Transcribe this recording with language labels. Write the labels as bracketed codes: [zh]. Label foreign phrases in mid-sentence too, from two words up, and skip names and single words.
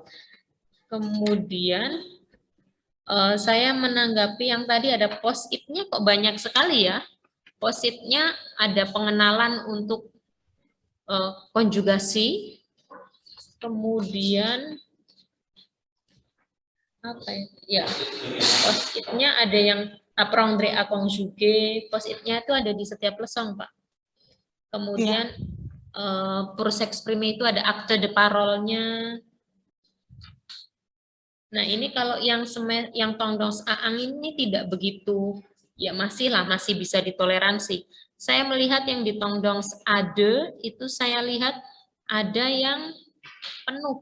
[id] Kemudian saya menanggapi yang tadi ada post-it-nya kok banyak sekali ya. Post-it-nya ada pengenalan untuk konjugasi, kemudian apa ya? Post-it-nya ada yang [fr] apprendre à conjuguer, [id] post-it-nya itu ada di setiap leçon, Pak. Kemudian [fr] pour s'exprimer [id] itu ada [fr] acte de parole- [id] nya. Nah, ini kalau yang Tongdans A1 ini tidak begitu ya masih bisa ditoleransi. Saya melihat yang di Tongdongs Ade itu saya lihat ada yang penuh.